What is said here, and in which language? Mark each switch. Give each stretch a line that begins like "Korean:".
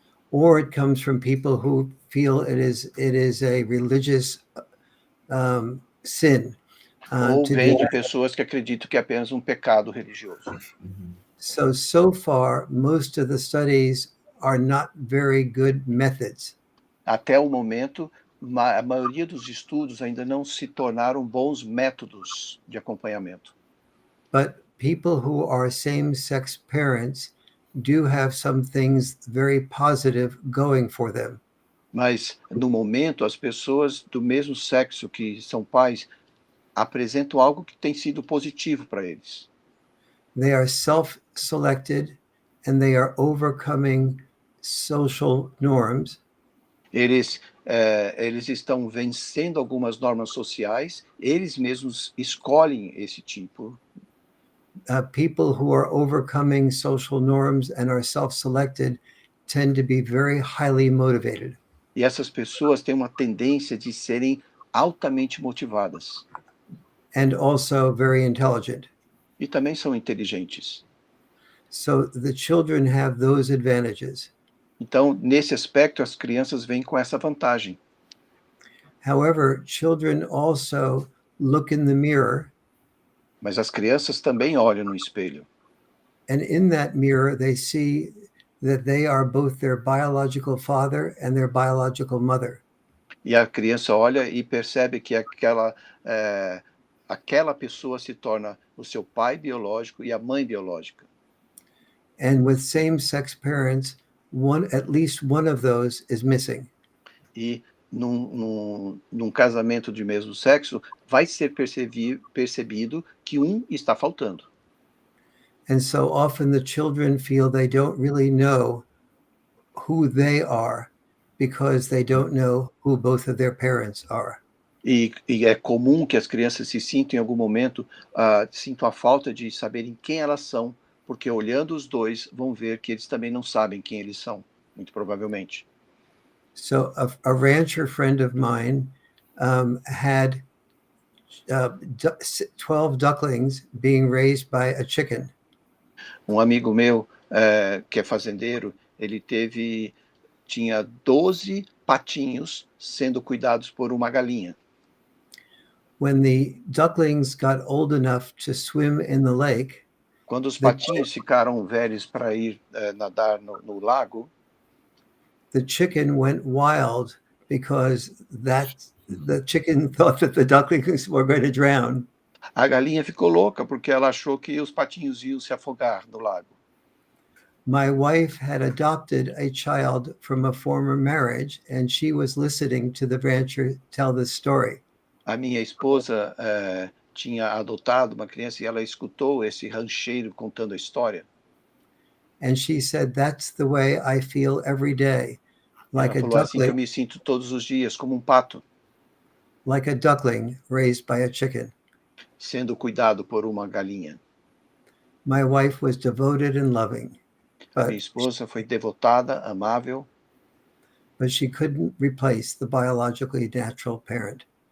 English: or it comes from people who feel it is a religious sin
Portuguese: ou
English: to
Portuguese: vem do de
English: that.
Portuguese: pessoas que acreditam que é apenas um pecado religioso.
English: So far, most of the studies are not very good methods.
Portuguese: Até o momento, a maioria dos estudos ainda não se tornaram bons métodos de acompanhamento.
English: But people who are same-sex parents do have some things very positive going for them.
Portuguese: Mas, no momento, as pessoas do mesmo sexo que são pais apresentam algo que tem sido positivo para eles.
English: They are self-selected and they are overcoming social norms.
Portuguese: Eles estão vencendo algumas normas sociais, eles mesmos escolhem esse tipo.
English: People who are overcoming social norms and are self-selected tend to be very highly motivated.
Portuguese: E essas pessoas têm uma tendência de serem altamente motivadas.
English: And also very intelligent.
Portuguese: E também são inteligentes.
English: So the children have those advantages.
Portuguese: Então, nesse aspecto, as crianças vêm com essa vantagem.
English: However, children also look in the mirror.
Portuguese: Mas as crianças também olham no espelho.
English: And in that mirror, they see that they are both their biological father and their biological mother.
Portuguese: E a criança olha e percebe que aquela pessoa se torna o seu pai biológico e a mãe biológica.
English: And with same-sex parents, at least one of those is missing.
Portuguese: E num casamento de mesmo sexo, vai ser percebido que um está faltando.
English: And so often the children feel they don't really know who they are because they don't know who both of their parents are.
Portuguese: E é comum que as crianças se sintam em algum momento, sintam a falta de saberem quem elas são, porque olhando os dois vão ver que eles também não sabem quem eles são, muito provavelmente.
English: So a rancher friend of mine had 12 ducklings being raised by a chicken.
Portuguese: Um amigo meu, que é fazendeiro, ele tinha 12 patinhos sendo cuidados por uma galinha.
English: When the ducklings got old enough to swim in the lake,
Portuguese: quando os patinhos ficaram velhos para ir nadar no lago,
English: the chicken went wild because the chicken thought that the ducklings were going to drown.
Portuguese: A galinha ficou louca porque ela achou que os patinhos iam se afogar no lago.
English: My wife had adopted a child from a former marriage, and she was listening to the rancher tell this story.
Portuguese: A minha esposa tinha adotado uma criança e ela escutou esse rancheiro contando a história.
English: And she said, "That's the way I feel every day, like
Portuguese: ela
English: a
Portuguese: falou, assim que eu
English: duckling,
Portuguese: me sinto todos os dias, como um pato,
English: like a duckling raised by a chicken."
Portuguese: sendo cuidado por uma galinha.
English: My wife was devoted and loving,
Portuguese: Minha esposa foi devotada, amável,
English: but she couldn't replace the biologically natural parent.